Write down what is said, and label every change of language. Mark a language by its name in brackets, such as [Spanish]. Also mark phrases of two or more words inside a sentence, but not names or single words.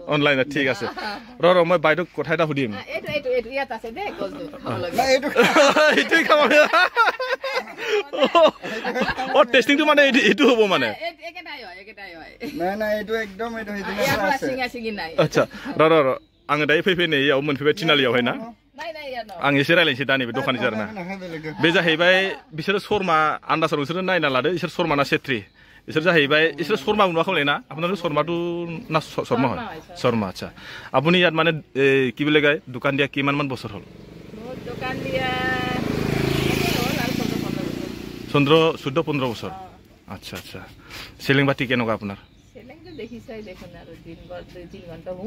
[Assamese] অনলাইন ঠিক আছে মই বাইদেউ কথা এটা সুধিম এইটো ইয়াত আছে দে গলটো খাব লাগে না এইটোই খাব টেস্টিংটো মানে এইটো হ'ব মানে একেটাই হয় না এইটো একদম এইটো ইয়াৰ পৰা সিঙা নাই [Bodo] আচ্ছা आङो दायो फैनायाव मोनफैबाय थिनालियावहाय ना आं एसे रायलायनोसै दा नैबे दखानि जारना बे जाहैबाय बिसोरो शर्मा आन्दासाव बिसोरो नायना लादो इसोर शर्मा ना सेत्री इसोर जाहैबाय इसोर शर्मा नुवाखै ना [Assamese] আপোনালোক শৰ্মাটো না শৰ্মা হয় শৰ্মা আচ্ছা আপুনি ইয়াত মানে কি বুলি কয় দোকান দিয়া কিমান মান বছৰ হ'ল দোকান দিয়া 14-15 বছৰ আচ্ছা আচ্ছা সেলিং বাতি কেনেকুৱা আপোনাৰ দেখিছাই দেখোন আৰু দিনভৰ 2-3 ঘণ্টা হুম